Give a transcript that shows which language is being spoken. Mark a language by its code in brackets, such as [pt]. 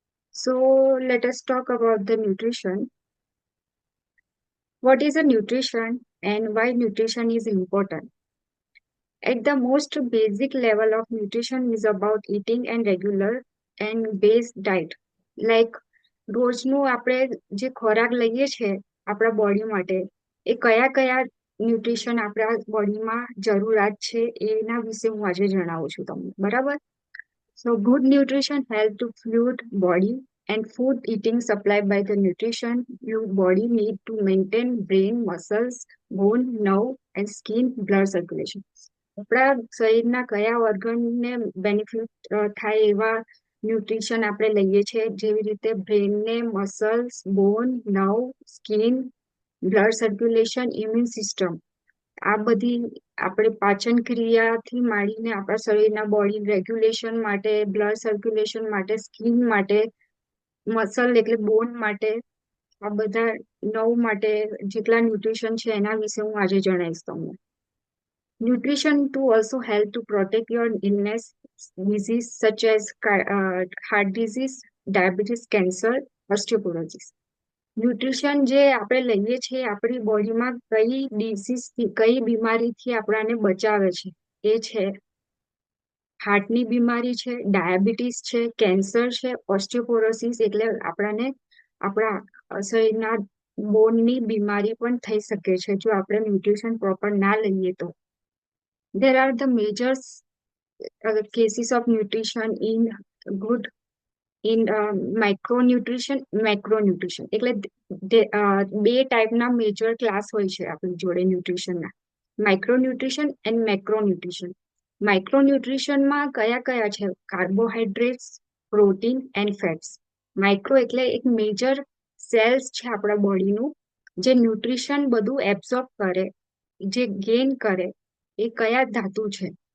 [en] So let us talk about the nutrition. What is a nutrition and why nutrition is important? At the most basic level of nutrition is about eating and regular and base diet. [gu] Like રોજનું આપણે જે ખોરાક લઈએ છે આપણા body માટે એ કયા કયા ન્યુટ્રિશન આપણા બોડીમાં જરૂરિયાત છે એના વિશે હું આજે જણાવું છું તમને, બરાબર? [en] So good nutrition help to fuel body and food eating supplied by the nutrition your body need to maintain brain, muscles, bone, nerve and skin blood circulation. [gu] આપણા શરીરના કયા ઓર્ગનને બેનિફિટ થાય એવા ન્યુટ્રિશન આપણે લઈએ છીએ, જેવી રીતે બ્રેનને મસલ્સ, બોન, nerve, skin, blood circulation, immune system. આ બધી આપણે પાચન ક્રિયાથી માંડીને આપણા શરીરના બોડી રેગ્યુલેશન માટે, બ્લડ સર્ક્યુલેશન માટે, સ્કિન માટે, મસલ એટલે બોન માટે, આ બધા નવ માટે જેટલા ન્યુટ્રિશન છે એના વિશે હું આજે જણાવીશ તમને. [en] Nutrition to also help to protect your illness, disease such as heart disease, diabetes, cancer, osteoporosis. [gu] Nutrition જે આપણે લઈએ છીએ આપણી બોડીમાં કઈ ડિસીઝથી, કઈ બીમારીથી આપણાને બચાવે છે એ છે હાર્ટની બીમારી છે, ડાયાબિટીસ છે, કેન્સર છે, ઓસ્ટિયોપોરોસિસ એટલે આપણાને આપણા શરીરના બોનની બીમારી પણ થઈ શકે છે જો આપણે ન્યુટ્રિશન પ્રોપર ના લઈએ તો. [en] There are the major cases of nutrition in good in micronutrition, macronutrition. [gu] એટલે બે ટાઈપના મેજર ક્લાસ હોય છે આપણી જોડે ન્યુટ્રિશનના, માઇક્રોન્યુટ્રિશન એન્ડ મેક્રોન્યુટ્રિશન. માઇક્રોન્યુટ્રિશનમાં કયા કયા છે? Carbohydrates, protein and fats. Micro એટલે એક મેજર સેલ્સ છે આપણા બોડીનું જે ન્યુટ્રિશન બધું એબ્ઝોર્બ કરે, જે ગેઇન કરે એ કયા ધાતુ છે?